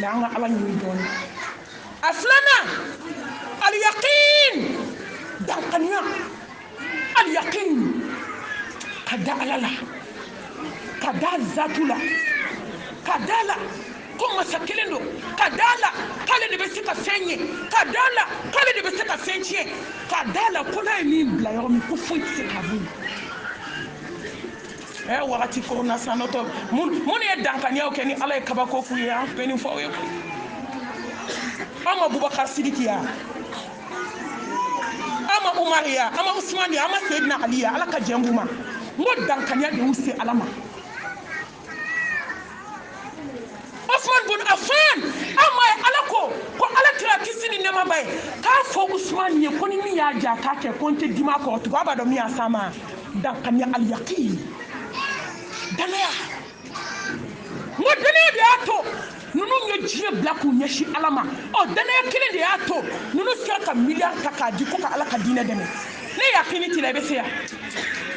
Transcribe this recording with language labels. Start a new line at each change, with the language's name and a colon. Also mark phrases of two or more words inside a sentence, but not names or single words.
Bambara: la an ka ala ɲini dɔɔni a filanan aliyaqin dankaniya aliyaqin ka da ala la ka da zatu la ka da la ko masa kelen don ka da la k'ale de bɛ se ka fɛn ye ka da la k'ale de bɛ se ka fɛn tiɲɛ ka da la ko n'a ye min bila yɔrɔ min ko foyi tɛ se ka bɔ yen wagati korona san nɔtɔ mun ye dankaniyaw kɛ ni ala ye kabako k'u ye an bɛ nin fɔ aw ye koyi an ma bubakar sidiki ya an ma umar ya an ma usman ya an ma seyidina ali ya ala ka jɛn b'u ma n ko dankaniya de y'u se ala ma Usman bin Affan amma ala ko ala kira kisi ni nɛɛma ba ye k'a fɔ Usman ye ko ni min y'a ja k'a kɛ ko n tɛ dimi a kɔrɔ tugun a b'a dɔn min y'a s'a ma dankaniya aliyaqin danaya n ko danaya de y'a to ninnu ye diɲɛ bila k'u ɲɛsin ala ma danaya kelen de y'a to ninnu sera ka miliyari ta k'a di ko ka ala ka diinɛ dɛmɛ ne yaqini t'i la i bɛ se yan